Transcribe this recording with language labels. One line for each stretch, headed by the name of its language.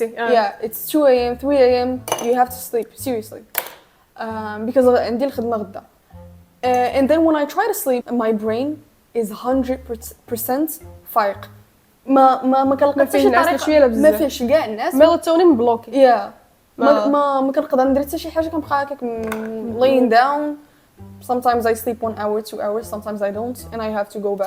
English: Yeah, it's 2 a.m. 3 a.m. you have to sleep seriously because
Arabic: عندي الخدمه غدا.
English: And then when I try to sleep my brain is 100% فايق.
Arabic: ما كنلقى حتى شي طريقه ما فيهش كاع الناس ميلاتونين بلوكي. yeah ما كنقدر ندير حتى شي حاجه كنبقى هكاك
English: laying down. Sometimes I sleep 1 hour 2 hours sometimes I don't and I have to go back.